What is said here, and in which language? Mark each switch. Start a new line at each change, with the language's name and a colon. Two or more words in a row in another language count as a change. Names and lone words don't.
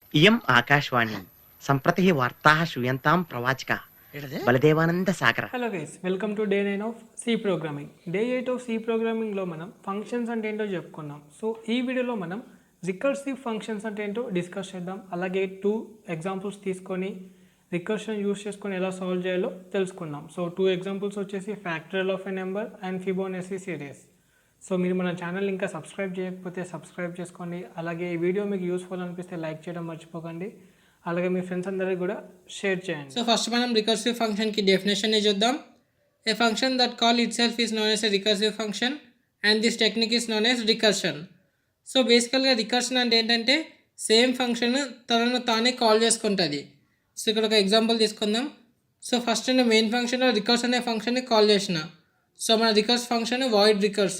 Sanskrit: इयम् आकाशवाणी सम्प्रति वार्ताः श्रूयन्तां प्रवाचकः बलदेवानंद सागर.
English: Hello guys, welcome to day 9 of C programming. Day 8 of C programmingలో
Telugu: మనం ఫంక్షన్స్ అంటే ఏంటో చెప్పుకున్నాం. సో ఈ వీడియోలో మనం
English: recursive functions
Telugu: అంటే ఏంటో డిస్కస్ చేద్దాం. అలాగే 2 ఎగ్జాంపుల్స్ తీసుకొని
English: recursion use
Telugu: చేసుకొని ఎలా సాల్వ్ చేయాలో తెలుసుకుందాం.
English: So 2 examples వచ్చేసి factorial of a number and Fibonacci series.
Telugu: సో మీరు మన ఛానల్ ఇంకా సబ్స్క్రైబ్ చేయకపోతే సబ్స్క్రైబ్ చేసుకోండి. అలాగే ఈ వీడియో మీకు యూస్ఫుల్ అనిపిస్తే లైక్ చేయడం మర్చిపోకండి. అలాగే మీ ఫ్రెండ్స్ అందరికీ కూడా షేర్ చేయండి. సో ఫస్ట్ మనం
English: recursive functionకి
Telugu: డెఫినేషన్ చూద్దాం.
English: A function that call it self is known as a recursive function and this technique is known as recursion. so basicallyగా
Telugu: రికర్షన్ అంటే ఏంటంటే
English: same function
Telugu: తనను తానే కాల్ చేసుకుంటుంది. సో ఇక్కడ ఒక ఎగ్జాంపుల్ తీసుకుందాం. సో ఫస్ట్ నేను
English: main functionలో
Telugu: రికర్స్ అనే ఫంక్షన్ని కాల్ చేసిన. సో మన
English: recurse function void recurse.